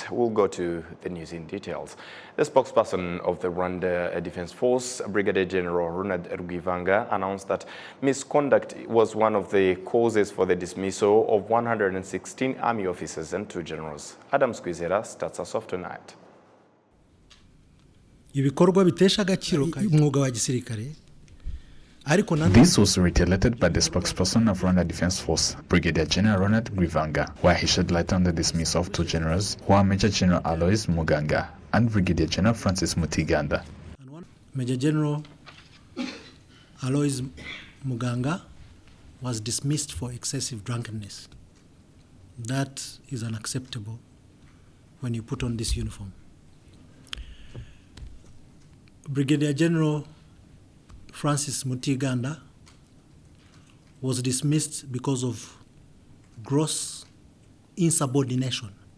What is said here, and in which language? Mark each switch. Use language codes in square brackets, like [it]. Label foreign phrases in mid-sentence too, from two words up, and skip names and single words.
[en] We'll go to the news in details. The spokesperson of the Rwanda Defense Force, Brigadier General RwandaTV, announced that misconduct was one of the causes for the dismissal of 116 army officers and 2 generals. Adam Squizera starts us off tonight. [rw] Ibikorwa bitesha agaciro umwuga wa gisirikare. [en] This was reiterated by the spokesperson of Rwanda Defense Force, Brigadier General RwandaTV, where he shed light on the dismissal of 2 generals, who are Major General Aloys Muganga and Brigadier General Francis Mutiganda. Major General Aloys Muganga was dismissed for excessive drunkenness. That is unacceptable when you put on this uniform. Brigadier General Francis Mutiganda was dismissed because of gross insubordination.